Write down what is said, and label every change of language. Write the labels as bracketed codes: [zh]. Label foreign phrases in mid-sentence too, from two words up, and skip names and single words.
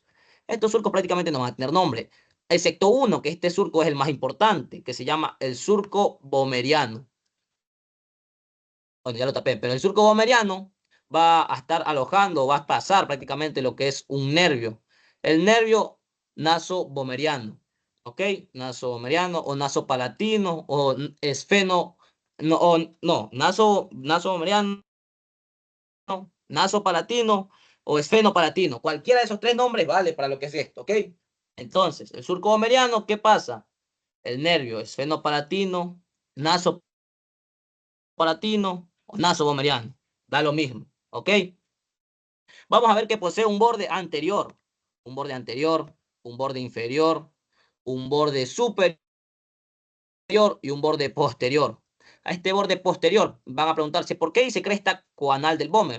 [es] Estos surcos prácticamente no van a tener nombre, excepto uno, que este surco es el más importante, que se llama el surco böhmeriano. Bueno, ya lo tapé, pero el surco böhmeriano va a estar alojando, va a pasar prácticamente lo que es un nervio. El nervio naso-böhmeriano, ¿ok? Naso-böhmeriano o naso-palatino o esfeno, no, naso-böhmeriano, nasopalatino o esfenopalatino. Cualquiera de esos tres nombres vale para lo que es esto, ¿ok? Entonces, el surco böhmeriano, ¿qué pasa? El nervio esfenopalatino, nasopalatino o nasoböhmeriano. Da lo mismo, ¿ok? Vamos a ver que posee un borde anterior, un borde inferior, un borde superior y un borde posterior. A este borde posterior van a preguntarse ¿por qué dice cresta coanal del Böhmer?